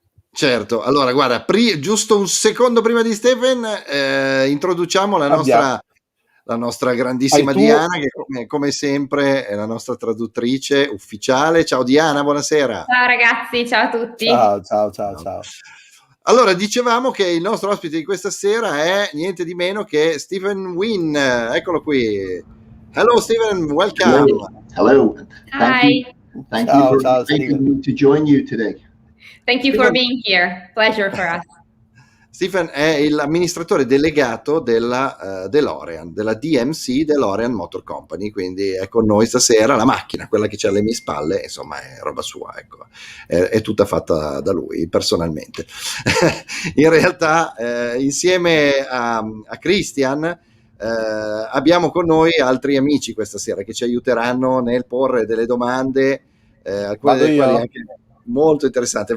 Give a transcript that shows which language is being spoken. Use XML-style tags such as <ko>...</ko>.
<it>Certo, allora guarda, giusto un secondo prima di Stefan, introduciamo la nostra grandissima Diana, che come sempre è la nostra traduttrice ufficiale. Ciao Diana, buonasera. Ciao ragazzi, ciao a tutti. Ciao. Allora, dicevamo che il nostro ospite di questa sera è niente di meno che Stephen WYNNE. Eccolo qui.</it> <en>Hello Stephen, welcome. Hello. Hi. Thank you for inviting me to join you today. Thank you for being here. Pleasure for us.</en> <it>Stephen è l'amministratore delegato della DeLorean, della DMC, DeLorean Motor Company, quindi è con noi stasera. La macchina, quella che c'è alle mie spalle, insomma è roba sua, ecco. È tutta fatta da lui personalmente. In realtà insieme a Christian abbiamo con noi altri amici questa sera che ci aiuteranno nel porre delle domande, alcune delle quali anche molto interessante.</it>